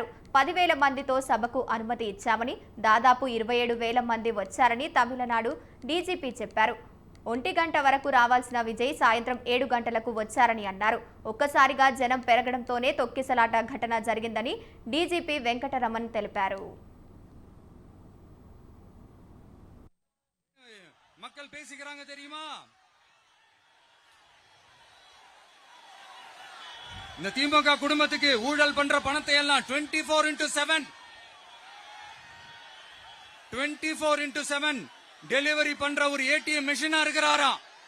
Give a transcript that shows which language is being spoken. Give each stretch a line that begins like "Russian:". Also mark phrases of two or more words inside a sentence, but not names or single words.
Telugu: 10,000 మందితో సభకు అనుమతి ఇచ్చామని, దాదాపు 27,000 మంది వచ్చారని తమిళనాడు డీజీపీ చెప్పారు. 1 గంట వరకు రావాల్సిన విజయ్ సాయంత్రం 7 గంటలకు వచ్చారని అన్నారు. ఒక్కసారిగా జనం పెరగడంతోనే తొక్కిసలాట ఘటన జరిగిందని డీజీపీ వెంకటరమణ్ తెలిపారు.
Tamil: மக்கள் பேசிக்கிறாங்க தெரியுமா? இந்த திமுக குடும்பத்துக்கு ஊழல் பண்ற பணத்தை எல்லாம் 24x7 டெலிவரி பண்ற ஒரு ஏடிஎம் மிஷினா இருக்கிறாராம்.